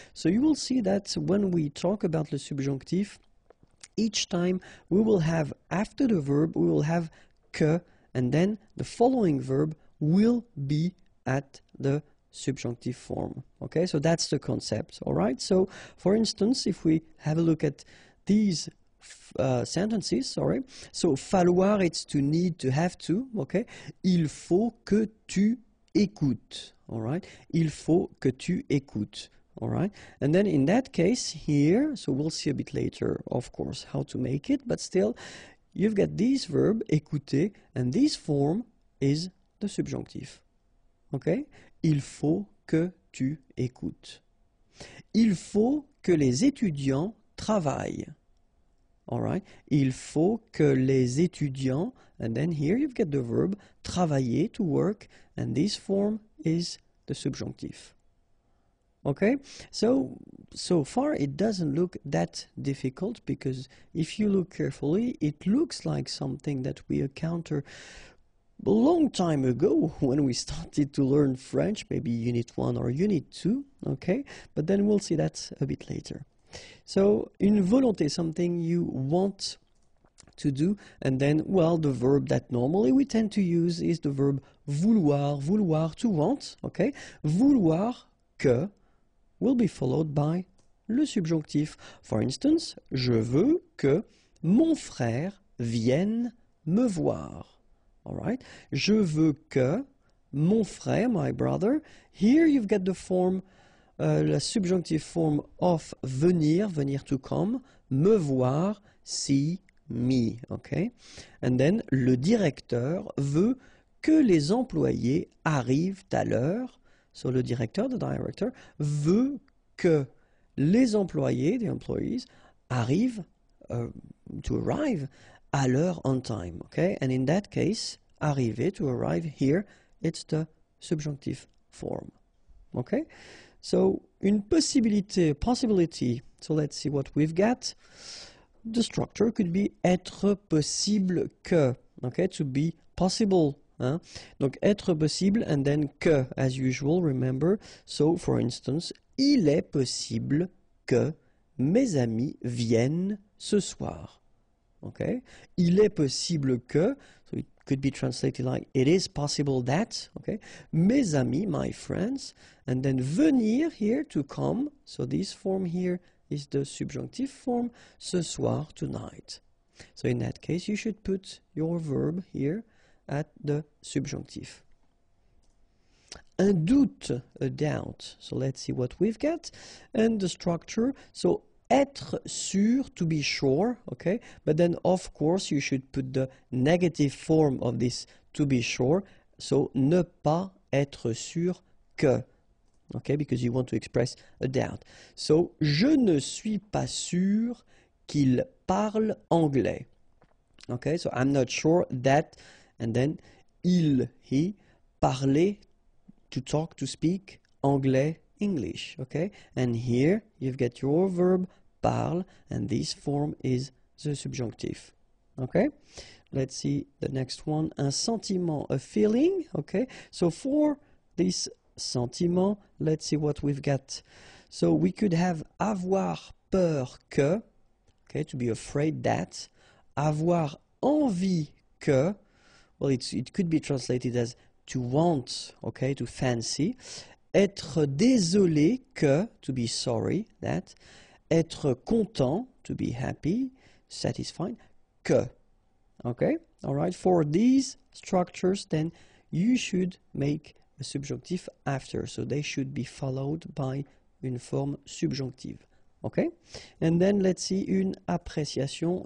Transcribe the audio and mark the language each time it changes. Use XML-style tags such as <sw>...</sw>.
<en>So you will see that when we talk about le subjonctif, each time we will have, after the verb, we will have que, and then the following verb will be at the subjunctive form. Okay, so that's the concept, all right? So, for instance, if we have a look at these sentences, sorry, so falloir, it's to need, to have to, okay?</en> <fr>Il faut que tu écoutes,</fr> <en>all right?</en> <fr>Il faut que tu écoutes.</fr> <en>All right, and then in that case here, so we'll see a bit later, of course, how to make it, but still, you've got this verb, écouter, and this form is the subjunctive.</en> <fr>Okay? Il faut que tu écoutes. Il faut que les étudiants travaillent.</fr> <en>All right?</en> <fr>Il faut que les étudiants,</fr> <en>and then here you've got the verb, travailler, to work, and this form is the subjunctive. Okay, so far it doesn't look that difficult, because if you look carefully, it looks like something that we encountered a long time ago when we started to learn French, maybe Unit 1 or Unit 2, okay, but then we'll see that a bit later. So, une volonté, something you want to do, and then, well, the verb that normally we tend to use is the verb vouloir, vouloir, to want, okay,</en> <fr>vouloir que</fr> <en>will be followed by le subjonctif.</en> <fr>For instance, je veux que mon frère vienne me voir. All right? Je veux que mon frère,</fr> <en>my brother. Here you've got the form, la subjunctive form of venir, venir to come, me voir, see me. Okay? And then</en> <fr>le directeur veut que les employés arrivent à l'heure.</fr> <en>So le directeur, the director,</en> <fr>veut que les employés,</fr> <en>the employees, arrivent, to arrive, à l'heure, on time, okay? And in that case, arriver, to arrive here, it's the subjunctive form. Okay? So, une possibilité, possibility, so let's see what we've got. The structure could be être possible que, okay, to be possible. Hein?</en> <fr>Donc, être possible</fr> <en>and then que, as usual, remember. So, for instance,</en> <fr>il est possible que mes amis viennent ce soir.</fr> <en>Okay?</en> <fr>Il est possible que,</fr> <en>so it could be translated like, it is possible that, okay?</en> <fr>Mes amis,</fr> <en>my friends, and then venir here, to come, so this form here is the subjunctive form,</en> <fr>ce soir,</fr> <en>tonight. So in that case, you should put your verb here at the subjunctive. Un doute, a doubt. So let's see what we've got. And the structure, so être sûr, to be sure, okay? But then, of course, you should put the negative form of this to be sure. So,</en> <fr>ne pas être sûr que,</fr> <en>okay? Because you want to express a doubt.</en> <fr>So, je ne suis pas sûr qu'il parle anglais.</fr> <en>Okay? So, I'm not sure that, and then, il, he, parler, to talk, to speak, anglais, English, okay? And here you've got your verb parle, and this form is the subjunctive, okay? Let's see the next one. Un sentiment, a feeling, okay? So for this sentiment, let's see what we've got. So we could have</en> <fr>avoir peur que,</fr> <en>okay, to be afraid that.</en> <fr>Avoir envie que,</fr> <en>well, it could be translated as to want, okay, to fancy.</en> <fr>Être désolé que,</fr> <en>to be sorry, that. Être content, to be happy, satisfied, que. Okay, all right. For these structures, then you should make a subjunctive after, so they should be followed by une forme subjunctive. Okay, and then let's see une appréciation.</en>